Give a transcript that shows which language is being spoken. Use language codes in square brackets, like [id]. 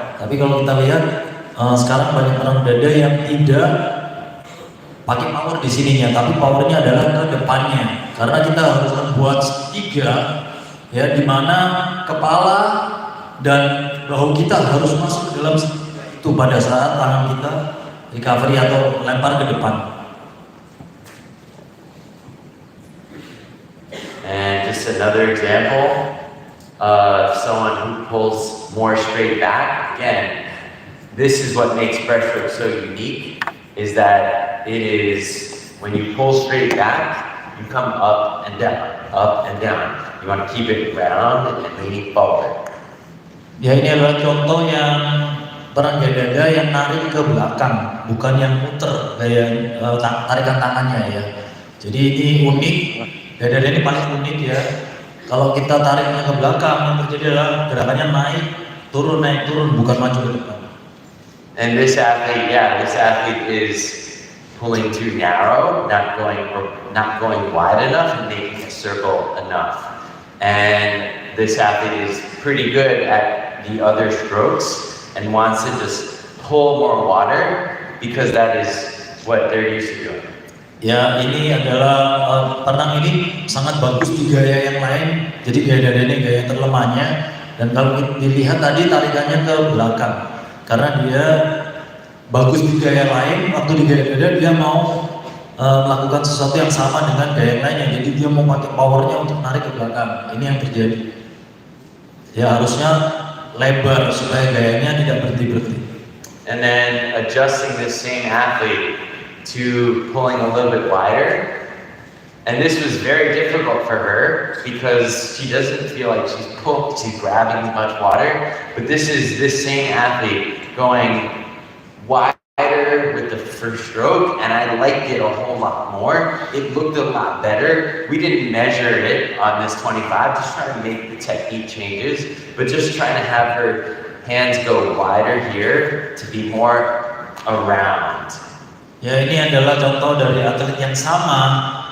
[id] Tapi kalau kita lihat sekarang banyak orang dada yang tidak pakai power di sininya, tapi powernya adalah ke depannya. Karena kita harus membuat segitiga, ya, di mana kepala dan bahu kita harus masuk ke dalam segitiga itu pada saat tangan kita recovery atau lempar ke depan. [en] And just another example of someone who pulls more straight back. Again, this is what makes breaststroke so unique, is that it is, when you pull straight back, you come up and down, up and down. You want to keep it round and leaning forward. [id] Ya, ini adalah contoh yang peran gaya dada yang narik ke belakang, bukan yang muter gaya tarikan tangannya ya. Jadi ini unik, gaya dada ini paling unik ya. Kalau kita tariknya ke belakang, yang terjadi adalah gerakannya naik turun, bukan maju ke depan. [en] And this athlete is pulling too narrow, not going wide enough and making a circle enough. And this athlete is pretty good at the other strokes and wants to just pull more water because that is what they're used to doing. [id] Ya, ini adalah perenang ini sangat bagus di gaya yang lain. Jadi gaya dada ini gaya terlemahnya, dan kalau dilihat tadi tarikannya ke belakang. Karena dia bagus di gaya lain, waktu di gaya dada dia mau melakukan sesuatu yang sama dengan gaya yang lainnya. Jadi dia mau pakai powernya untuk narik ke belakang. Ini yang terjadi. Ya, harusnya lebar supaya gayanya tidak berhenti-berhenti. [en] And then adjusting the same athlete to pulling a little bit wider. And this was very difficult for her because she doesn't feel like she's grabbing as much water. But this is this same athlete going wider with the first stroke, and I liked it a whole lot more. It looked a lot better. We didn't measure it on this 25, just trying to make the technique changes, but just trying to have her hands go wider here to be more around. [id] Ya, ini adalah contoh dari atlet yang sama.